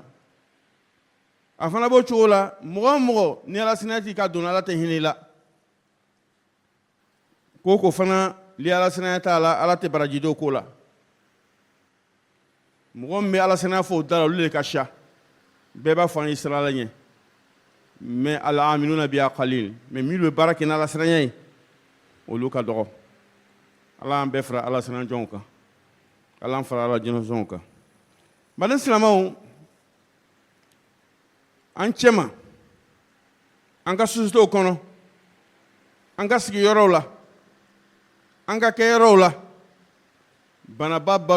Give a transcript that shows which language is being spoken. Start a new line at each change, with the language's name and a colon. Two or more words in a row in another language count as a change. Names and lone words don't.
Bambara: A fana b'o cogo la, mɔgɔ o mɔgɔ ni ala siranya t'i ka don ala tɛ hinɛ i la. Ko fana ni ala siranya t'a la ala tɛ baraji dɔw ko la. Mɔgɔ min bɛ ala siranya fɔ o da la olu de ka ca. Bɛɛ b'a fɔ an ye siran ala ɲɛ.
Arabic: Mais العاملون بها قليل.
Bambara: Mais minnu bɛ baara kɛ ni ala siranya ye olu ka dɔgɔ. Ala y'an bɛɛ fara ala siranya jɔnw kan. Ala y'an fara ala jinɛsɔnw kan. Bani silamɛw, an cɛma an ka société kɔnɔ, an ka sigiyɔrɔw la, an ka kɛ yɔrɔw la banaba ba